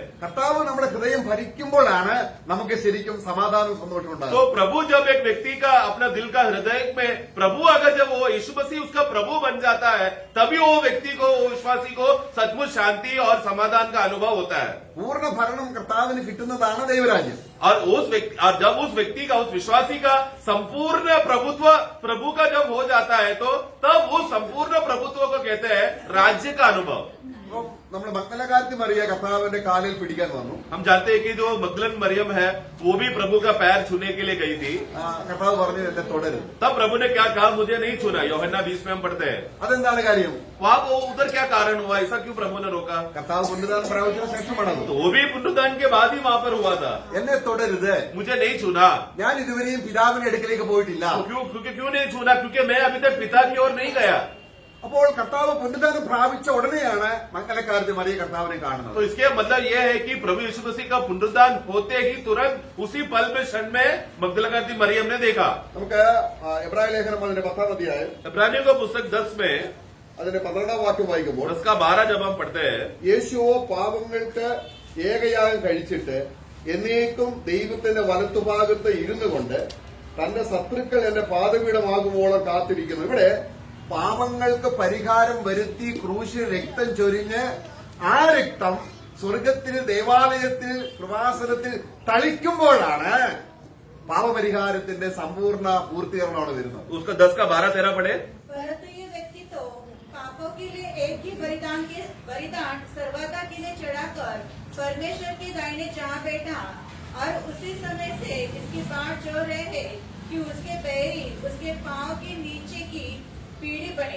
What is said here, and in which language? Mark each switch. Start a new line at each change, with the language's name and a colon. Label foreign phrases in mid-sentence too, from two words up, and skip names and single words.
Malayalam: കർത്താവ് നമ്മുടെ ഹൃദയം ഭരിക്കുമ്പോഴാണ് നമുക്ക് ശരിക്കും സമാധാനവും സന്തോഷവും तो ഉണ്ടാകുന്നത്.
Hindi: प्रभु जब एक व्यक्ति का अपना दिल का हृदय में प्रभु अगर जब वो यीशु मसीह उसका प्रभु बन जाता है, तभी वो व्यक्ति को, वो विश्वासी को सचमुच शांति और समाधान का अनुभव होता है।
Malayalam: പൂർണ്ണ ഭരണം കർത്താവിന് കിട്ടുന്നതാണ് ദൈവരാജ്യം.
Hindi: और जब उस व्यक्ति का, उस विश्वासी का संपूर्ण प्रभुत्व प्रभु का जब हो जाता है, तो तब वो संपूर्ण प्रभुत्व को कहते हैं राज्य का अनुभव।
Malayalam: അപ്പം നമ്മൾ മഗ്ദലക്കാരത്തി മറിയ കർത്താവിന്റെ കാലിൽ പിടിക്കാൻ വന്നു.
Hindi: हम जानते हैं कि जो मगदलन मरियम है वो भी प्रभु का पैर छूने के लिए गई थी।
Malayalam: കർത്താവ് പറഞ്ഞു എന്നെ തുടരുത്.
Hindi: तब प्रभु ने क्या कहा? मुझे नहीं छूना। यूहन्ना 20 में हम पढ़ते हैं।
Malayalam: അതെന്താണ് കാര്യം?
Hindi: वहां वो उधर क्या कारण हुआ? ऐसा क्यों प्रभु ने रोका?
Malayalam: കർത്താവ് പുനരുദ്ധാനം പ്രാപിച്ചതിന് ശേഷമാണത്.
Hindi: तो वो भी पुनरुत्थान के बाद ही वहां पर हुआ था।
Malayalam: എന്നെ തുടരുത്,
Hindi: मुझे नहीं छूना।
Malayalam: ഞാൻ ഇതുവരെയും പിതാവിന്റെ അടുക്കലേക്ക് പോയിട്ടില്ല.
Hindi: क्यों नहीं छूना? क्योंकि मैं अभी तक पिता की ओर नहीं गया।
Malayalam: അപ്പോൾ കർത്താവ് പുനരുദ്ധാനം പ്രാപിച്ച ഉടനെയാണ് മഗ്ദലക്കാരത്തി മറിയ കർത്താവിനെ കാണുന്നത്.
Hindi: तो इसके मतलब यह है कि प्रभु यीशु मसीह का पुनरुत्थान होते ही तुरंत उसी पल में, क्षण में मगदलकाती मरियम ने देखा।
Malayalam: നമുക്ക് എബ്രായ ലേഖനം അതിന്റെ 10-ാം അധ്യായം
Hindi: इब्रानियों का पुस्तक 10 में
Malayalam: അതിന്റെ 12-ാം വാക്യം വായിക്കുമ്പോൾ
Hindi: 10 का 12 जब हम पढ़ते हैं,
Malayalam: യേശുവോ പാപങ്ങൾക്ക് ഏകയാഗം കഴിച്ചിട്ട് എന്നേക്കും ദൈവത്തിന്റെ വലത്തുഭാഗത്ത് ഇരുന്നു കൊണ്ട് തന്റെ ശത്രുക്കൾ എന്റെ പാദപീഠമാകുമ്പോളം കാത്തിരിക്കുന്നു. ഇവിടെ പാപങ്ങൾക്ക് പരിഹാരം വരുത്തി ക്രൂശിൽ രക്തം ചൊരിഞ്ഞ് ആ രക്തം സ്വർഗത്തിൽ, ദേവാലയത്തിൽ, കൃപാസനത്തിൽ തളിക്കുമ്പോഴാണ് പാപപരിഹാരത്തിന്റെ സമ്പൂർണ്ണ പൂർത്തീകരണമാണ് വരുന്നത്.
Hindi: उसका 10 का 12-13 पढ़े। परंतु ये व्यक्ति तो पापों के लिए एक ही बलिदान सर्वदा के लिए चढ़ाकर परमेश्वर की दाहिने जा बैठा, और उसी समय से इसकी बाट जो रहे कि उसके पैरी उसके पांव के नीचे की पीढ़ी टिप्पणी।